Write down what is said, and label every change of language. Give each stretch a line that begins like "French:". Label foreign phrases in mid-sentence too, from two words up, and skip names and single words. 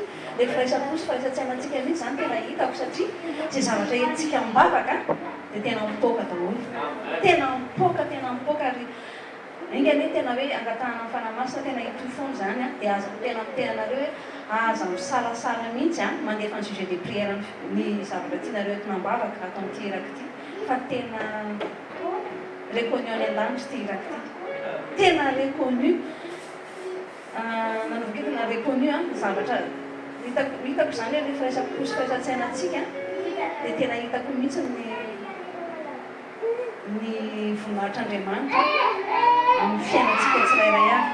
Malagasy: Ilay firaisampo sy firaisan-tsainantsika mihitsy zany tena hitako satria izay zavatra entsika mibavaka dia tena mipoaka daholo. Tena mipoaka ary ingany hoe tena hoe angatahana amin'ny fanamasina tena hitoy foana zany a dia aza tena miteny anareo hoe aza misalasala mihitsy a mandefa ny
French: sujet de prière
Malagasy: ny zavatra tianareo eto nambavaka atao amin'ity iraka ity fa tena reconnu any an-danitra ity iraka ity. Tena reconnu nanovaka tena reconnu a zavatra hitako zany hoe rehefa resaka sy firaisan-tsainantsika dia tena hitako mihitsy ny voninahitr'Andriamanitra amin'ny fiainantsika tsirairay avy.